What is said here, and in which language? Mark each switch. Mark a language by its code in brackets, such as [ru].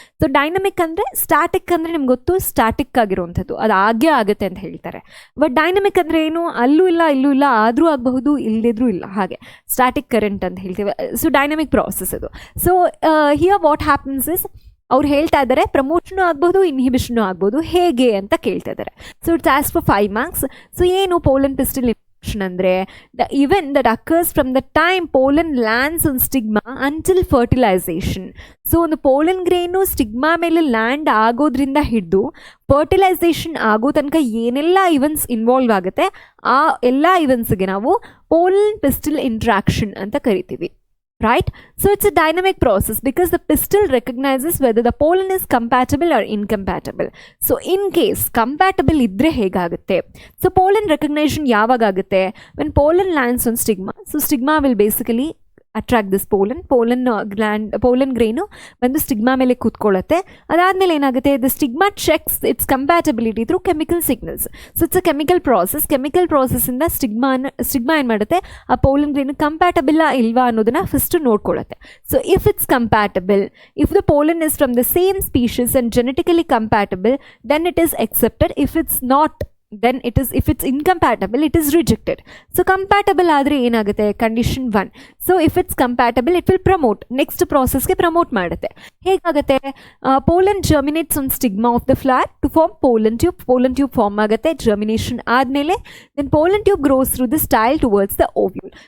[kn] So dynamic ಅಂದರೆ, static ಅಂದರೆ ನಿಮ್ಗೆ ಗೊತ್ತು, ಸ್ಟ್ಯಾಟಿಕ್ ಆಗಿರುವಂಥದ್ದು, ಅದು ಆಗೇ ಆಗುತ್ತೆ ಅಂತ ಹೇಳ್ತಾರೆ. ಬಟ್ ಡೈನಮಿಕ್ ಅಂದರೆ ಏನು? ಅಲ್ಲೂ ಇಲ್ಲ ಇಲ್ಲೂ ಇಲ್ಲ, ಆದರೂ ಆಗಬಹುದು, ಇಲ್ಲದಿದ್ರೂ ಇಲ್ಲ, ಹಾಗೆ ಸ್ಟ್ಯಾಟಿಕ್ ಕರೆಂಟ್ ಅಂತ ಹೇಳ್ತೀವಿ. ಸೊ ಡೈನಮಿಕ್ ಪ್ರಾಸೆಸ್ ಅದು. [en] so here what happens is, [kn] ಅವ್ರು ಹೇಳ್ತಾ ಇದ್ದಾರೆ ಪ್ರಮೋಷನು ಆಗ್ಬೋದು, ಇನ್ಹಿಬಿಷನು ಆಗ್ಬೋದು, ಹೇಗೆ ಅಂತ ಕೇಳ್ತಾ ಇದ್ದಾರೆ. [en] So it's as for 5 marks. [kn] So ಏನು ಪೋಲನ್ ಪಿಸ್ಟಲ್ ಅಂದರೆ, [en] The event that occurs from the time pollen lands on stigma until fertilization. [kn] So ಒಂದು ಪೋಲನ್ ಗ್ರೇನು ಸ್ಟಿಗ್ಮಾ ಮೇಲೆ ಲ್ಯಾಂಡ್ ಆಗೋದ್ರಿಂದ ಹಿಡಿದು ಫರ್ಟಿಲೈಸೇಷನ್ ಆಗೋ ತನಕ ಏನೆಲ್ಲ ಇವೆಂಟ್ಸ್ ಇನ್ವಾಲ್ವ್ ಆಗುತ್ತೆ, ಆ ಎಲ್ಲ ಇವೆಂಟ್ಸ್ಗೆ ನಾವು ಪೋಲನ್ ಪಿಸ್ಟಲ್ ಇಂಟ್ರಾಕ್ಷನ್ ಅಂತ ಕರಿತೀವಿ. [en] Right? So it's a dynamic process because the pistil recognizes whether the pollen is compatible or incompatible. So in case compatible [kn] idre hegagutte. [en] So pollen recognition [kn] yavag agutte [en] when pollen lands on stigma. So stigma will basically attract this pollen grain [kn] ಬಂದು stigma ಮೇಲೆ ಕೂತ್ಕೊಳ್ಳುತ್ತೆ. ಅದಾದಮೇಲೆ ಏನಾಗುತ್ತೆ, [en] The stigma checks its compatibility through chemical signals. So it's a chemical [kn] ಪ್ರಾಸೆಸ್ಸಿಂದ stigma ಏನು ಮಾಡುತ್ತೆ, ಆ pollen ಗ್ರೇನು compatible ಇಲ್ವಾ ಅನ್ನೋದನ್ನ first ನೋಡ್ಕೊಳ್ಳುತ್ತೆ. [en] So if it's compatible, if the pollen is from the same species and genetically compatible, then it is accepted. If it's not, then if it's incompatible, it is rejected. So compatible [kn] ಆದರೆ ಏನಾಗುತ್ತೆ, [en] Condition 1. So if it's compatible it will promote, next ಪ್ರಾಸೆಸ್ಗೆ promote ಮಾಡುತ್ತೆ. [kn] ಹೇಗಾಗುತ್ತೆ, [en] Pollen germinates on stigma of the flower to form pollen tube form ಆಗುತ್ತೆ. Germination ಆದಮೇಲೆ then pollen tube grows through the style towards the ovule.